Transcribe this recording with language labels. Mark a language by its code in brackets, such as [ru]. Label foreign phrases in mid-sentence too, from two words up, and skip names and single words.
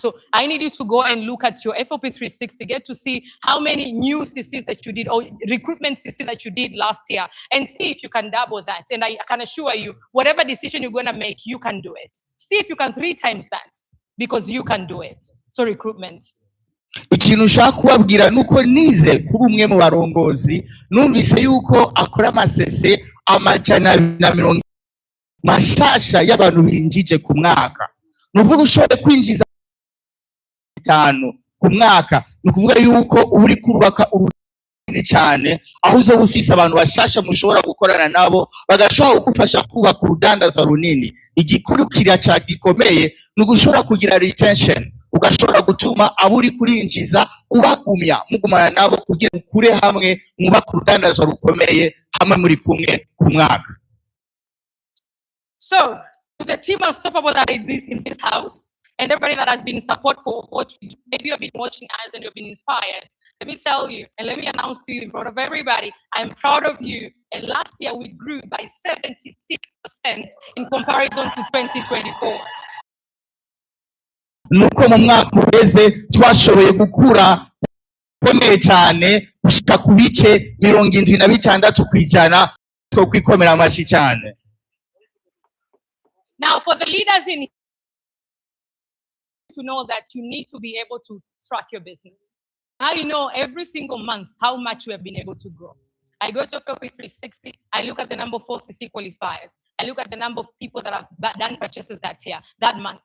[en] So I need you to go and look at your FOP 360, get to see how many new CCs that you did or recruitment CC that you did last year, and see if you can double that. And I can assure you, whatever decision you're going to make, you can do it. See if you can 3 times that, because you can do it. So recruitment. [rn] ikintu ushaka kubabwira nuko nize kuri umwe mu barongozi numvise yuko akora amasese amajana 250 mashasha y'abantu binjije ku mwaka. Nuvuga ushobora kwinjiza 5 ku mwaka, nukuvuga yuko uri kubaka urunini cyane, aho uzo ufise abantu bashasha mushobora gukorana nabo bagashobora kugufasha kubaka urudandaza runini. Igikurikira cya gikomeye nugushobora kugira retention, ugashobora gutuma abo uri kurinjiza ubagumya, mugumana nabo kugira ukure hamwe mwubaka urudandaza rukomeye hamwe muri kumwe ku mwaka. [en] So, to the team Unstoppable that is in this house, and everybody that has been support for what we do, maybe you've been watching us and you've been inspired. Let me tell you, and let me announce to you in front of everybody, I'm proud of you. And last year we grew by 76% in comparison to 2024. [rn] Nuko mu mwaka uheze twashoboye gukura komeye cyane gushika ku bice 76% two kwikomera amashi cyane. [en] Now, for the leaders in here, to know that you need to be able to track your business. I know every single month how much we have been able to grow. I go to FLP 360, I look at the number of 4CC qualifiers. I look at the number of people that have done purchases that year, that month.